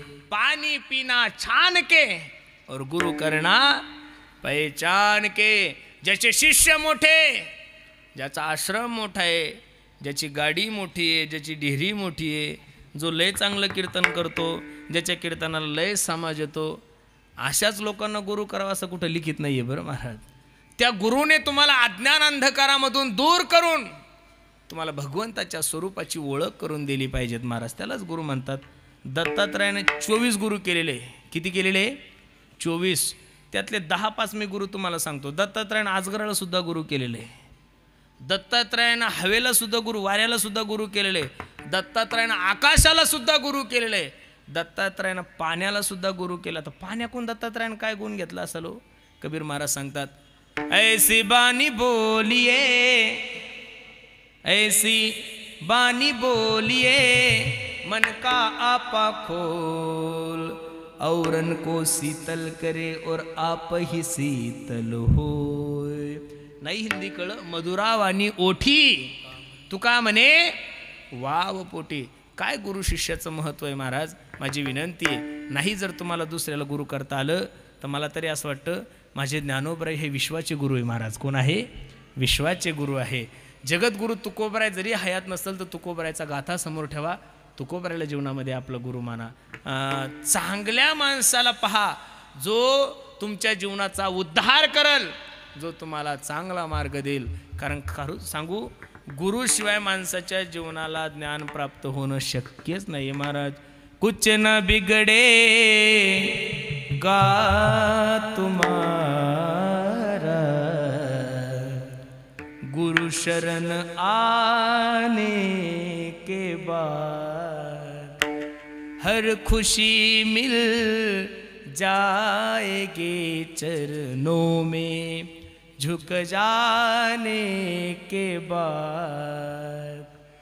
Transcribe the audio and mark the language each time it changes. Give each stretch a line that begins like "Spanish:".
Hindi: पानी पीना छान के और गुरु करना पहचान के।
Marathi: ज्याचे शिष्य मोठे, ज्याचा आश्रम मोठा आहे, ज्याची गाडी मोठी आहे, ज्याची डेहरी मोठी आहे, जो लय चांगलं कीर्तन करतो, ज्याच्या कीर्तनाला लय समाज येतो, अशाच लोकांना गुरु करावा असं कुठं लिखित नाहीये बरं महाराज। त्या गुरुने तुम्हाला अज्ञान अंधकारामधून दूर करून तुम्हाला भगवंताच्या स्वरूपाची ओळख करून दिली पाहिजेत महाराज, त्यालाच गुरु म्हणतात। दत्तात्रयाने 24 गुरु केलेले, किती केलेले? 24। त्यातले 10-5 मी गुरु तुम्हाला सांगतो। दत्तात्रयाने आजगराला सुद्धा गुरु केलेले, दत्तात्रयाने हवेला सुद्धा गुरु, वाऱ्याला सुद्धा गुरु केलेले, दत्तात्रयाने आकाशाला सुद्धा गुरु केलेले, दत्तात्रयाने पाण्याला सुद्धा गुरु केला। तर पाण्याकून दत्तात्रयाने काय गुण घेतला असेल हो? कबीर महाराज सांगतात,
Hindi: ऐसी बानी बोलिए, ऐसी बानी बोलिए, मन का आपा खोल, औरन को शीतल करे और आप ही शीतल होय।
Marathi: नाही हिंदी कळ, मधुरावानी ओठी तुका म्हणे वाव पोटी। काय गुरु शिष्याचं महत्व आहे महाराज, माझी विनंती आहे। नाही जर तुम्हाला दुसऱ्याला गुरु करता आलं तर मला तरी असं वाटतं माझे ज्ञानोबराय हे विश्वाचे गुरु आहे महाराज। कोण आहे? विश्वाचे गुरु आहे। जगद्गुरु तुकोबराय जरी हयात नसेल तर तुकोबरायचा गाथा समोर ठेवा, तुकोबरायला जीवनामध्ये आपलं गुरु माना। चांगल्या माणसाला पहा जो तुमच्या जीवनाचा उद्धार करल, जो तुम्हाला चांगला मार्ग देईल। कारण खरं सांगू, गुरुशिवाय माणसाच्या जीवनाला ज्ञान प्राप्त होणं शक्यच नाही महाराज।
Hindi: कुछ न बिगडे गा तुम्हारा, गुरु शरण आने के बाद हर खुशी मिल जाएगी चरणों में झुक जाने के बाद।